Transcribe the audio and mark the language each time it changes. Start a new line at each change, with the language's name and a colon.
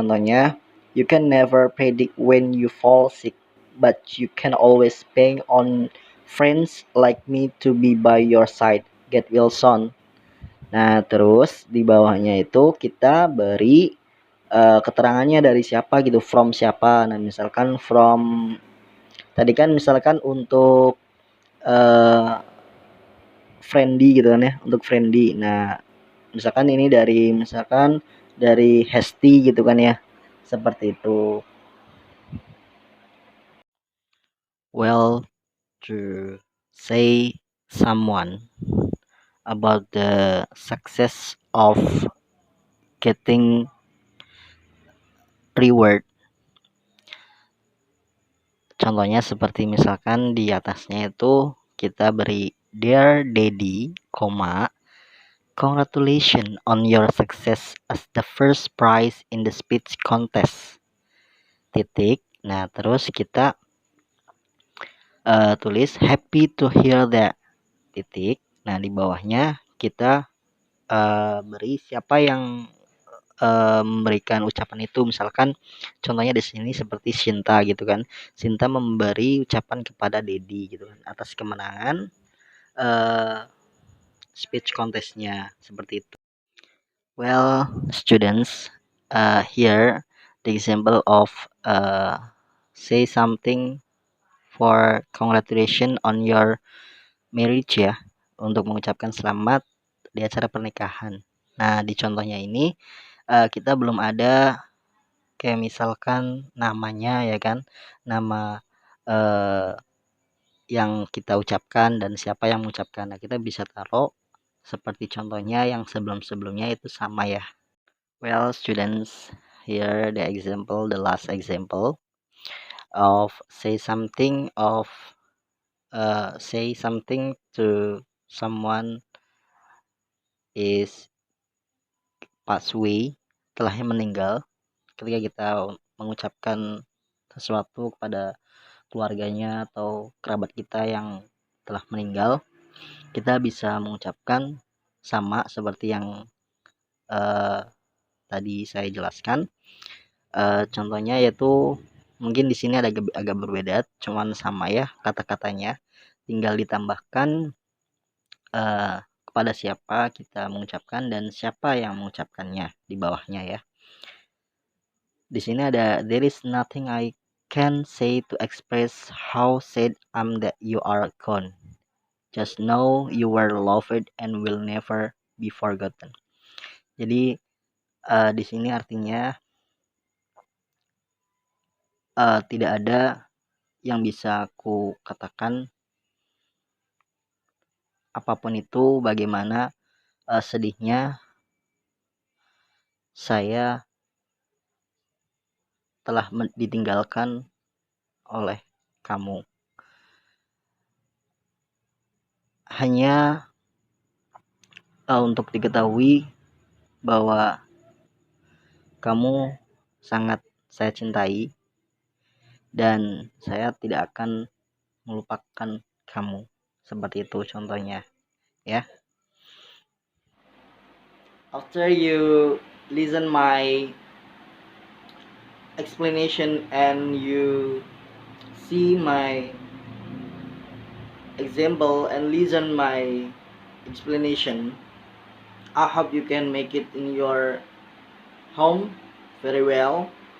English: Contohnya, you can never predict when you fall sick, but you can always bank on friends like me to be by your side. Get well soon.
Indonesian: Nah, terus di bawahnya itu kita beri keterangannya dari siapa gitu, from siapa. Nah, misalkan from, tadi kan misalkan untuk friendly gitu kan ya, untuk friendly. Nah, misalkan ini dari Hesti gitu kan ya, seperti itu.
English: Well, to say someone about the success of getting reward.
Indonesian: Contohnya seperti misalkan di atasnya itu kita beri
English: dear daddy, congratulations on your success as the first prize in the speech contest.
Indonesian: Titik. Nah, terus kita tulis
English: happy to hear that.
Indonesian: Titik. Nah, di bawahnya kita beri siapa yang memberikan ucapan itu. Misalkan contohnya di sini seperti Shinta gitu kan. Shinta memberi ucapan kepada Dedi gitu kan atas kemenangan speech contestnya seperti itu.
English: Well, students, here the example of say something for congratulation on your marriage ya,
Indonesian: untuk mengucapkan selamat di acara pernikahan. Nah, di contohnya ini kita belum ada kayak misalkan namanya ya kan, nama yang kita ucapkan dan siapa yang mengucapkan. Nah, kita bisa taruh seperti contohnya yang sebelum-sebelumnya itu sama ya.
English: Well, students, here the example, the last example of say something to someone is pass away,
Indonesian: telah meninggal. Ketika kita mengucapkan sesuatu kepada keluarganya atau kerabat kita yang telah meninggal, kita bisa mengucapkan sama seperti yang tadi saya jelaskan. Contohnya yaitu mungkin di sini ada agak berbeda, cuman sama ya kata-katanya, tinggal ditambahkan kepada siapa kita mengucapkan dan siapa yang mengucapkannya di bawahnya ya. Di sini ada
English: there is nothing I can say to express how sad I'm that you are gone. Just know you were loved and will never be forgotten.
Indonesian: Jadi di sini artinya tidak ada yang bisa aku katakan apapun itu bagaimana sedihnya saya telah ditinggalkan oleh kamu. Hanya untuk diketahui bahwa kamu sangat saya cintai dan saya tidak akan melupakan kamu. Seperti itu contohnya ya.
English: After you listen my explanation and you see my example and listen my explanation, I hope you can make it in your home very well.